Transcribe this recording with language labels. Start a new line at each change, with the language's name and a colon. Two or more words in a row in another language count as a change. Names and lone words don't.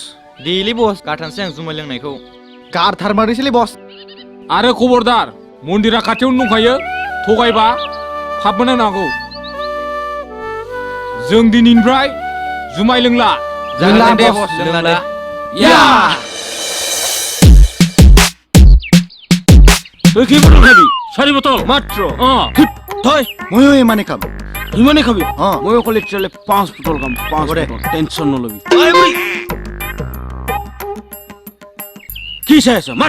Bodo: देलै बस गारथारनोसै आं जुमाय लोंनायखौ गारथारमारनोसैलै बस आरो खबरदार मन्दिरा खाथियावनो दंखायो थगायबा फाब मोननांगौ जों दिनैनिफ्राय जुमाय लोंला जागोन दे बस लोंला या
Assamese: কি বটল খাবি 4 বোতল মাত্র থৈ ময়ো ইমানে খাম ইমানে খাবি মই অকলে চলে 5 বোতল খাম 5 বোতল টেনশন নলবি কি চাই আছ মাত